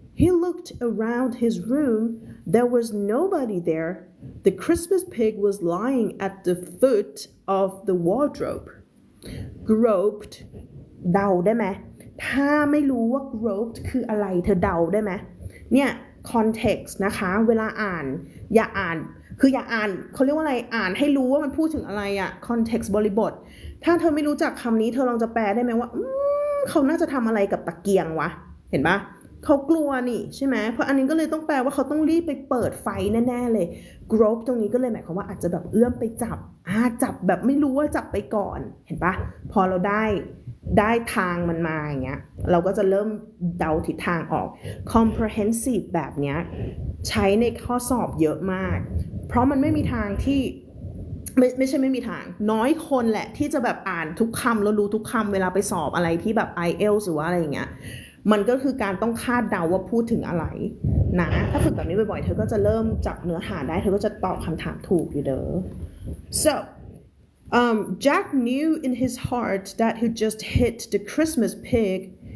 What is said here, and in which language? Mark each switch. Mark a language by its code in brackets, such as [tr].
[en] He looked around his room. There was nobody there. The Christmas pig was lying at the foot of the wardrobe. [th] Groped เดาได้ไหมถ้าไม่รู้ว่า groped คืออะไรเธอเดาได้ไหมเนี่ย context นะคะเวลาอ่านอย่าอ่านเขาเรียกว่าอะไรอ่านให้รู้ว่ามันพูดถึงอะไรอะ context บริบทถ้าเธอไม่รู้จักคำนี้เธอลองจะแปลได้ไหมว่าเขาน่าจะทำอะไรกับตะเกียงวะเห็นปะเขากลัวนี่ใช่ไหมเพราะอันนี้ก็เลยต้องแปลว่าเขาต้องรีบไปเปิดไฟแน่ๆเลย grope ตรงนี้ก็เลยหมายความว่าอาจจะแบบเอื้อมไปจับ แบบไม่รู้ว่าจับไปก่อนเห็นปะพอเราได้ทางมันมาอย่างเงี้ยเราก็จะเริ่มเดาทิศทางออก comprehensive แบบเนี้ยใช้ในข้อสอบเยอะมากเพราะมันไม่มีทางที่ ไม่ใช่ไม่มีทางน้อยคนแหละที่จะแบบอ่านทุกคำแล้วรู้ทุกคำเวลาไปสอบอะไรที่แบบ IELTS หรือว่าอะไรอย่างเงี้ยมันก็คือการต้องคาดเดาว่าพูดถึงอะไรนะถ้าฝึกแบบนี้บ่อยๆเธอก็จะเริ่มจับเนื้อหาได้เธอก็จะตอบคำถามถูกอยู่เด้อ so เจสพาอ said [en] 'I've had just about enough of being hit' [th] หมายความว่าฉันทนมานานมากแล้วนะทนไม่ไหวแล้วนะกับการที่จะต้องแบบโดนตีตลอดเวลาเธอก็เอาตรงนี้ไปเปลี่ยนเอานะ being [en] Jack knew in his heart that he just hit the Christmas pig.